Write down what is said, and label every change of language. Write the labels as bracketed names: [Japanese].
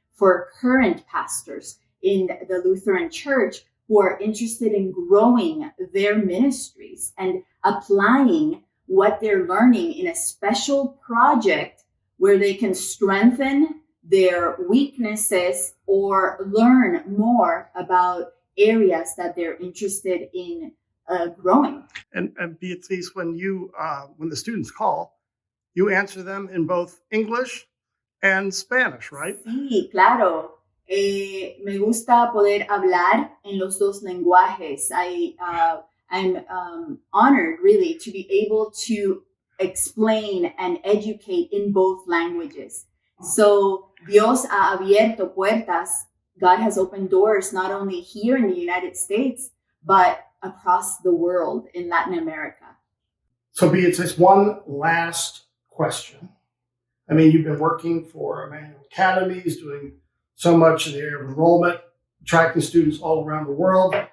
[English] for current pastors in the Lutheran Church who are interested in growing their ministries and applying what they're learning in a special project where they can strengthen their weaknesses or learn more about areas that they're interested in growing. And Beatrice, when the students call, you answer them in both English and Spanish, right? [Spanish] Sí, claro. Me gusta poder hablar en los dos lenguajes. [English] I'm honored, really, to be able to explain and educate in both languages. [Spanish] So Dios ha abierto puertas. [English] God has opened doors not only here in the United States, but across the world in Latin America. So Beatrice, one last question. I mean, you've been working for Emmanuel Academies, doing so much in the area of enrollment, attracting students all around the world.